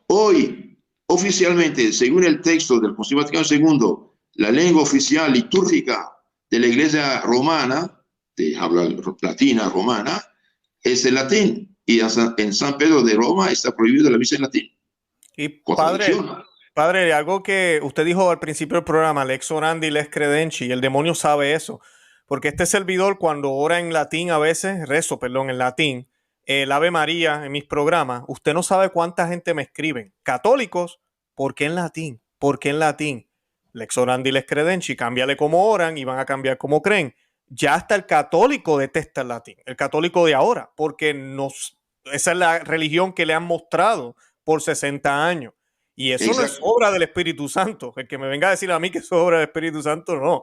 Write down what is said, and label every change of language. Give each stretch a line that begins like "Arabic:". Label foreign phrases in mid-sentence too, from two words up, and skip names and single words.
Spanish: Hoy, oficialmente, según el texto del Concilio Vaticano II, la lengua oficial litúrgica de la iglesia romana, de habla latina romana, es el latín. Y en San Pedro de Roma está prohibido la misa en latín. Y padre, algo que usted dijo al principio del programa,
Latin: lex orandi, lex credenci,
Spanish: y el demonio sabe eso. Porque este servidor, cuando ora en latín a veces, en latín, el Ave María en mis programas, usted no sabe cuánta gente me escriben. Católicos, ¿por qué en latín? ¿Por qué en latín?
Latin: Lex orandi, lex credenci,
Spanish: cámbiale cómo oran y van a cambiar cómo creen. Ya hasta el católico detesta el latín, el católico de ahora, porque esa es la religión que le han mostrado por 60 años. Y eso no es obra del Espíritu Santo. El que me venga a decir a mí que es obra del Espíritu Santo, no.